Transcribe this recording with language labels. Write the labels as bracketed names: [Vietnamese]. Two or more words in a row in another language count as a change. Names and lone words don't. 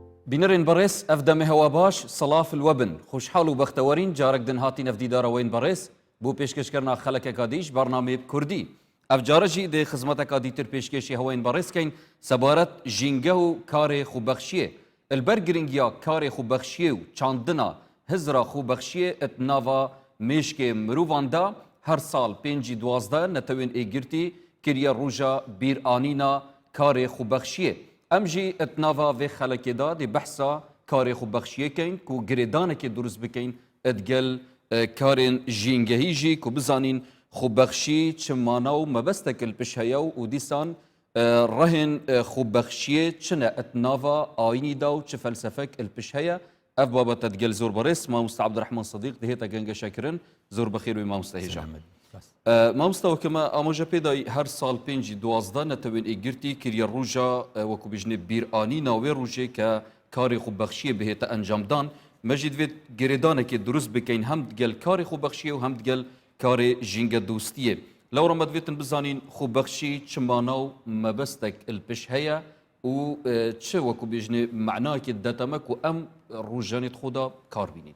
[Kurdish] بینەرێن بەڕێز ئەف دەمە هەوا باش سەڵاف الوەبن خوشحاڵ و بەختەوەرین جارێک دنهاتی نەفدیدارەوەین بەڕێز بۆ پێشکەشکردنا خەڵکێکا دیش بەرنامەی کوردی ئەف جارەژی دێ خزمەتەکا دیتر پێشکەشی هەوەین بەڕێزکەین سەبارەت ژینگە و کارێ خوبەخشیە البەر گرنگیا کارێ خوبەخشیە و چاندنا هزرا خوبەخشیە ئەت ناوا مێشکێ مرۆڤاندا هەر ساڵ پێنجی دوازدە نەتەوێن ئێگرتی کریە ڕوژە بیرئانینا کارێ خوبەخشیە ئەم ژی ئەت ناوا vê xelekê da dê behsa karê xwe bexşiyêkeyn ku girêdanekê durust bikeyn edgel karên jîngehî jî ku bizanîn xwebexşî çi mana û mebestek il piş heye û dîsan rehên xwebexşiyê çi ne et nava ayînî da û çi felsefek il piş heye ev babet edgel zor berês mamoste Abdurrahman Sedîq dihêta gengeşekirin zor bixêr wê mamoste hêja مامۆستا وەکەمە ئاماژە پێدای هەر ساڵ پێنجی دوازدە نەتەوێن ئێگرتی کریە ڕوژە وەکو بژنێ بیرئانی ناوێ ڕوژێ کە کاری خوبەخشیە بهێتە ئەنجامدان مەژی دوێت گرێدانێکی دروست بکەین هەم دگەل کاری خوبەخشیە و هەم دگەل کارێ ژینگە دۆستیە لەوڕەمە دوێتن بزانین خوبەخشی چ مانا و مەبەستێک الپش هەیە و چ وەکو بژنێ معناکێ دەتەمەک و ئەم ڕوژانێت خۆدا کار بینین